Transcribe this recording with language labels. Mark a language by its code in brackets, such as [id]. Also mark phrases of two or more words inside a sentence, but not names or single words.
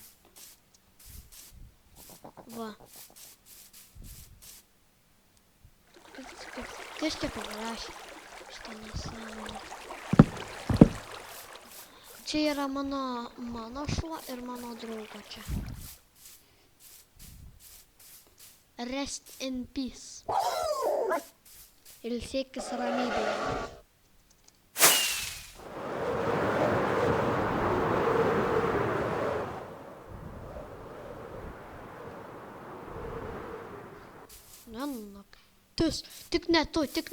[lt] Va. Kas čia parašė? Šitą nesąmonę. Čia yra mano šuo ir mano draugo čia. [en] Rest in peace. [lt] Ilsėkis ramybėje. Tik ne tu.